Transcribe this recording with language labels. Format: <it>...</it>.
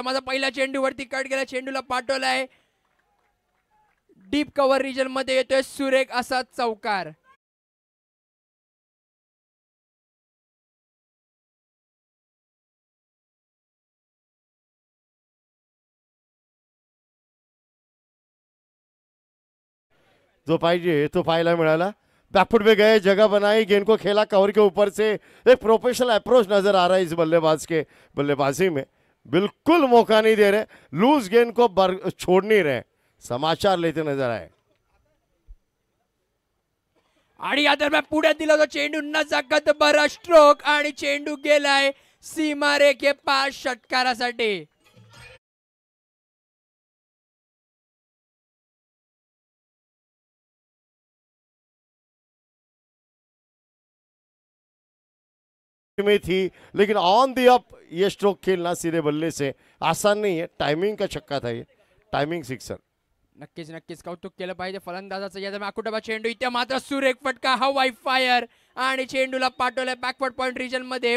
<mr>माझा पहिला चेंडू वरती कट गेला, चेंडूला पाठवलाय, डीप कव्हर रिजन मध्ये येतोय सुरेख असा चौकार. जो पाहिजे तो पाहायला मिळाला.</mr> <hi>बैकफुट पे गए, जगह बनाई, गेंद को खेला कवर के ऊपर से. एक प्रोफेशनल अप्रोच नजर आ रहा है इस बल्लेबाज के बल्लेबाजी में. बिल्कुल मौका नहीं दे रहे, लूज गेंद को छोड़ नहीं रहे, समाचार लेते नजर आए.</hi> <mr>आणि या दरम्यान पुढे दिला तो चेंडू, नजाकत बरा स्ट्रोक आणि चेंडू गेलाय सीमारेखे पार षटकारासाठी.</mr> <hi>में थी लेकिन ऑन दी अप ये स्ट्रोक खेलना सीधे बल्ले से आसान नहीं है. टाइमिंग का छक्का था ये, टाइमिंग सिक्सर.</hi> <mr>नक्कीच नक्कीच कौतुक केलं पाहिजे फलंदाजाचं. या दरम्यान अकुटबा चेंडू, इथे मात्र सुरेख फटका, हवाई फायर आणि चेंडूला पाठवलाय बॅकवर्ड पॉइंट रिजन मध्ये.</mr>